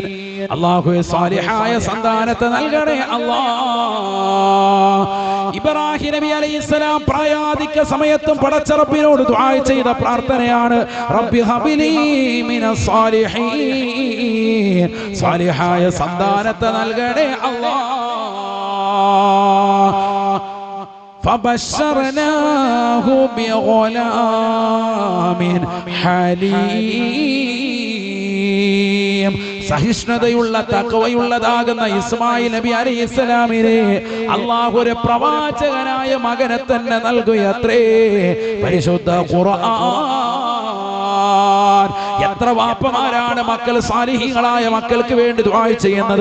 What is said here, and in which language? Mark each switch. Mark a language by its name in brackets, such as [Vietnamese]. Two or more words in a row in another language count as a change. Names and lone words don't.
[Malayalam] അല്ലാഹുവേ സാലിഹായ സന്താനത്തെ നൽകണേ അല്ലാഹ്. ഇബ്രാഹിം നബി അലൈഹിസ്സലാം പ്രായാധിക സമയത്തും പടച്ച റബ്ബിനോട് ദുആ ചെയ്ത പ്രാർത്ഥനയാണ് [Arabic] رب هب لي من الصالحين. [Malayalam] സാലിഹായ സന്താനത്തെ നൽകണേ അല്ലാഹ്. [Arabic] فبشرناه بغلام حليم. [Malayalam] സഹിഷ്ണുതയുള്ള തഖ്വയുള്ളതാകുന്ന ഇസ്മായിൽ നബി അലൈഹിസ്സലാമിനെ അല്ലാഹു ഒരു പ്രവാചകനായ മകനെ തന്നെ നൽകുകയത്രേ. പരിശുദ്ധ ഖുർആൻ. എത്ര വാപ്പമാരാണ് മക്കൾ സാലിഹീങ്ങളായ മക്കൾക്ക് വേണ്ടി ദുആ ചെയ്യുന്നത്?